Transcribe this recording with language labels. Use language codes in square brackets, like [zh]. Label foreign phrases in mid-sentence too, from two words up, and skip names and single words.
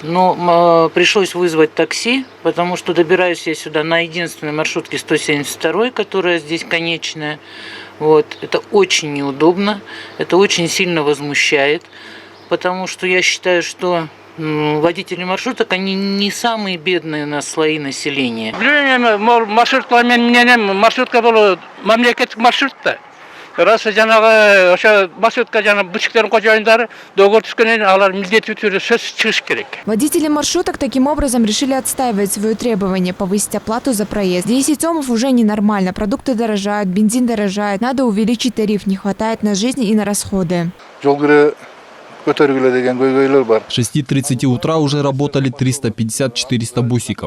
[ru] Но пришлось вызвать такси, потому что добираюсь я сюда на единственной маршрутке 172, которая здесь конечная. Вот. Это очень неудобно, это очень сильно возмущает, потому что я считаю, что водители маршруток, они не самые бедные у нас слои населения. [ky] Маршрутка была мамлекеттик маршрутта. Раз жанагы ошо маршрутка жана бутиктердин кожоюндары договор түзгөндөн алар милдеттүү түрдө сөз чыгыш керек. [ru] Водители маршруток таким образом решили отстаивать свое требование повысить оплату за проезд. 10 сомов уже ненормально. Продукты дорожают, бензин дорожает. Надо увеличить тариф. Не хватает на жизнь и на расходы. С 6:30 утра уже работали 350-400 бусиков.